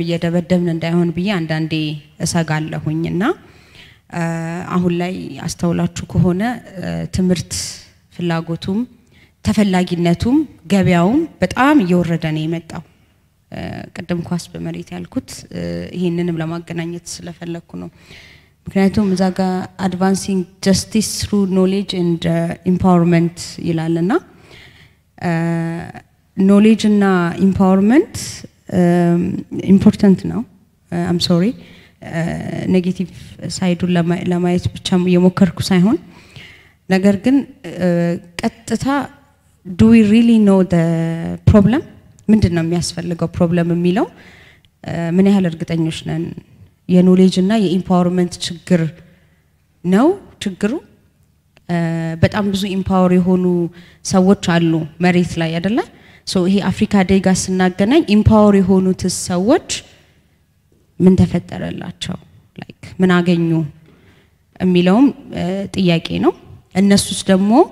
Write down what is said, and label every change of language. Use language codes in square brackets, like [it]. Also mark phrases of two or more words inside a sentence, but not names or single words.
[am] እየደበደብን እንዳይሆን ብዬ አንዳንዴ እሰጋለሁኝና አሁን ላይ አስተውላችሁ ከሆነ ትምርት ፍላጎቱም ተፈላጊነቱም ገበያውም በጣም እየወረደ ነው የመጣው ቀደም ኳስ በመሬት ያልኩት ይሄንንም ለማገናኘት ስለፈለኩ ነው ምክንያቱም እዛጋ [en] advancing justice through knowledge and empowerment [am] ይላልና knowledge እና [en] empowerment important [am] ነው [en] I'm sorry [am] ኔጌቲቭ ሳይዱን ለማየት ብቻ የሞከርኩ ሳይሆን ነገር ግን ቀጥታ [en] do we really know the problem [am] ምንድነው የሚያስፈልገው ፕሮብለም የሚለው ምን ያህል እርግጠኞች ነን የኖሌጅ እና የኢምፓወርመንት ችግር ነው ችግሩ በጣም ብዙ ኢምፓወር የሆኑ ሰዎች አሉ መሬት ላይ አይደለ ሶ ይሄ አፍሪካ ዴጋ ስናገናኝ ኢምፓወር የሆኑት ሰዎች ምን ተፈጠረላቸው ላይክ ምን አገኙ የሚለውም ጥያቄ ነው እነሱስ ደግሞ